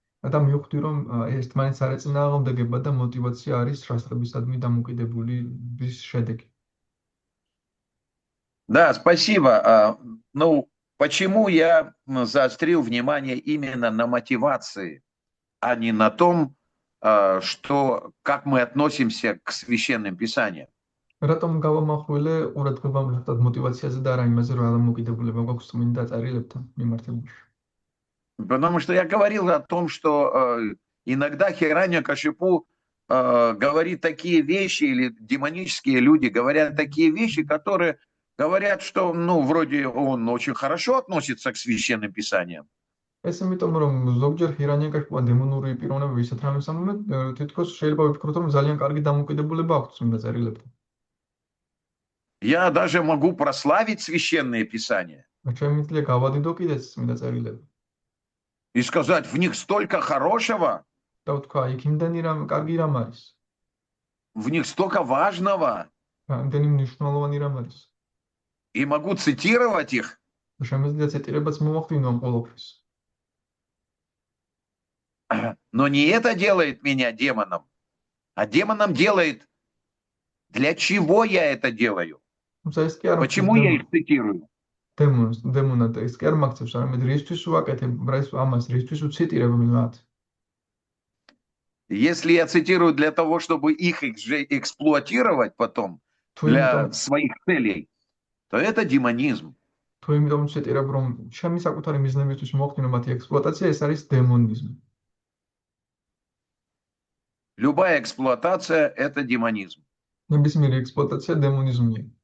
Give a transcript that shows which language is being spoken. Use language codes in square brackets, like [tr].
[ka] და მივხვდი რომ ერთმანეთს არ ეწინააღმდეგება და мотивация არის შასტრებისადმი დამოკიდებლობის შედეგი. [ru] Да, спасибо. Ну, почему я заострил внимание именно на мотивации, а не на том, как мы относимся к священным писаниям? [ka] რატომ გავამახვილე ყურადღება მართლაც мотивациაზე და არა იმაზე, რომ დამოკიდებულება გვაქვს წმინდა წარილებთან მიმართებაში? [ru] Потому что я говорил о том, что иногда Хираньякашипу говорит такие вещи, или демонические люди говорят такие вещи, которые говорят, что, ну, вроде он очень хорошо относится к священным писаниям. [ka] ეს იმიტომ რომ ზოგჯერ ჰირანიაკაშიპუა დემონური პიროვნებები ისეთ რამეს ამბობენ, თითქოს შეიძლება ვიფიქროთ, რომ ძალიან კარგი დამოკიდებულება აქვს წმინდა წერილებთან. [ru] Я даже могу прославить священные писания [ka] შემიძლია გავადიდო კიდეც წმინდა წერილები [ru] и сказать, в них столько хорошего, [ka] და ვთქვა, იქ იმდენი რამ კარგი რამ არის, [ru] в них столько важного, [ka] იმდენი მნიშვნელოვანი რამ არის. [ru] и могу цитировать их. [ka] და შემიძლია ციტირებაც მომახდინო ამ ყველაფერს. [ru] Но не это делает меня демоном, а демоном делает, для чего я это делаю, почему я их цитирую. [ka] დემონად ეს კი არ მაქცევს, არამედ რისთვის ვაკეთებ ამას, რისთვის ვციტირებ მათ. [ru] Если я цитирую для того, чтобы их эксплуатировать потом для своих целей, то это демонизм. [ka] თუ იმიტომ ვციტირებ, რომ ჩემი საკუთარი მიზნებისთვის მოხდინო მათი ექსპლუატაცია, ეს არის დემონიზმი. [ru] Любая эксплуатация – это демонизм. [ka] ნებისმიერი ექსპლუატაცია დემონიზმია.